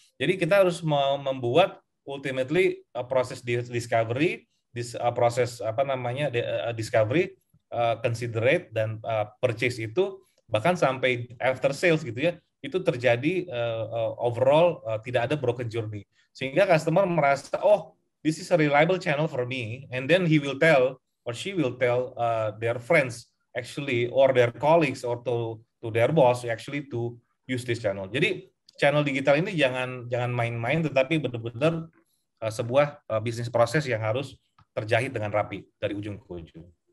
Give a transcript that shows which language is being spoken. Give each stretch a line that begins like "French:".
Indonesian: Jadi kita harus membuat ultimately proses discovery, proses discovery, considerate dan purchase itu bahkan sampai after sales gitu ya. Itu terjadi overall tidak ada broken journey. Sehingga customer merasa,
English: oh, this is a reliable channel for me, and then he will tell or she will tell their friends actually or their colleagues or to their boss actually to use this channel.
Indonesian: Jadi channel digital ini jangan main-main, tetapi benar-benar sebuah bisnis proses yang harus terjahit dengan rapi dari ujung ke ujung.